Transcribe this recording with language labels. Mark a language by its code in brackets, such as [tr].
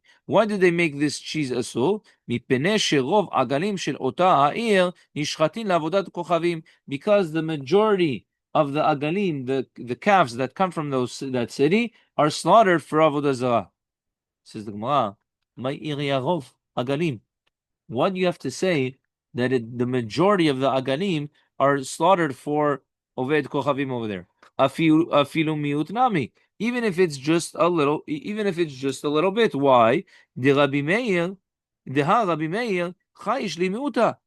[en] Why did they make this cheese אסור? [he] מפני שרוב עגלים של אותה העיר נשחטים לעבודת כוכבים. [en] Because the majority of the עגלים, the calves that come from that city, are slaughtered for עבודה זרה. Says the Gemara, [he] מה עיר רוב עגלים? [en] Why do you have to say that the majority of the agalim are slaughtered for Oved Kochavim over there? [he] Afilu miut nami. [en] Even if it's just a little, bit. Why? [he] The Rabbi Meir, chayish li miuta.